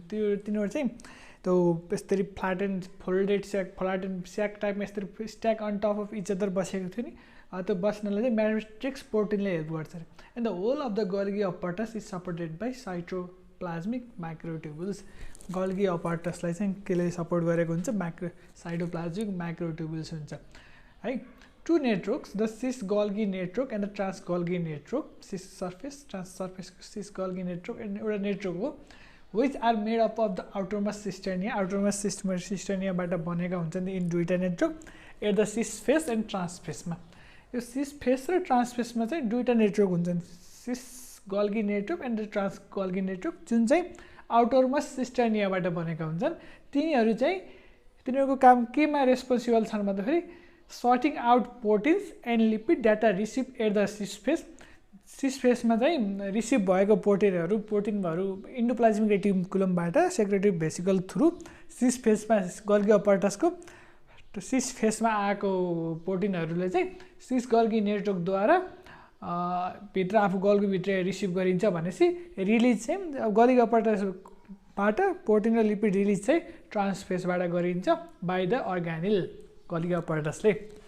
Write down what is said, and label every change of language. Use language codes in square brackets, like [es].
[ne] त्यो तिनीहरू चाहिँ त्यो यसरी फ्ल्याटेन्ड स्याक टाइपमा यसरी stack on top of each other बसेको थियो नि, त्यो बस्नलाई चाहिँ म्याट्रिक्स प्रोटिनले हेल्प गर्छ रे. [en] And the whole of the Golgi apparatus is supported by cytoplasmic microtubules. [ne] Golgi apparatusलाई चाहिँ केले सपोर्ट गरेको हुन्छ, साइटोप्लाज्मिक माइक्रोट्युबुल्स हुन्छ है. [en] Two networks, the cis Golgi network and the trans Golgi network, cis surface, trans surface cis Golgi network, and [ne] एउटा network हो, [en] which are made up of the outermost cisternae. [ne] outermost cisternae बाट बनेका हुन्छन् in दुईटा network at the cis face and trans फेसमा. यो cis face र trans फेसमा चाहिँ दुईटा नेटवर्क हुन्छन्, cease Golgi network and the trans Golgi network, जुन चाहिँ आउटरमोस्ट सिस्टर्नियाबाट बनेका हुन्छन्. तिनीहरू चाहिँ तिनीहरूको काम केमा रेस्पोन्सिबल छन् भन्दाखेरि [en] sorting out proteins and lipid that are received at the cis phase. [ne] cis phase मा चाहिँ रिसिभ भएको प्रोटिनहरु endoplasmic रेटिकुलमबाट secretary vesicle through cease फेसमा Golgi apparatus को सिस फेसमा आएको प्रोटिनहरुले चाहिँ सिस Golgi नेटवर्कद्वारा भित्र आफू Golgi भित्र रिसिभ गरिन्छ भनेपछि रिलिज चाहिँ Golgi apparatusबाट प्रोटिन र लिपिड रिलिज चाहिँ ट्रान्स फेसबाट गरिन्छ बाइ द अर्गानेल Golgi apparatusले.